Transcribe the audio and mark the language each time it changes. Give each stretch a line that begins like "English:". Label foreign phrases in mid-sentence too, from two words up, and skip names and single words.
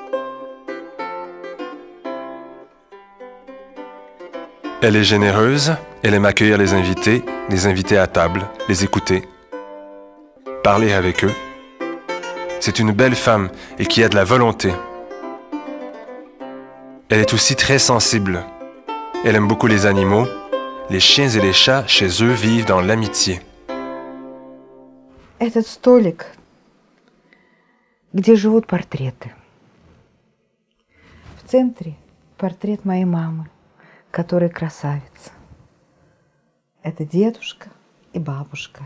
French: Elle est généreuse, elle aime accueillir les invités à table, les écouter, parler avec eux. C'est une belle femme et qui a de la volonté. Elle est aussi très sensible. Elle aime beaucoup les animaux. Les chiens et les chats, chez eux, vivent dans l'amitié.
Russian: Этот столик, где живут портреты. В центре портрет моей мамы, которая красавица. Это дедушка и бабушка.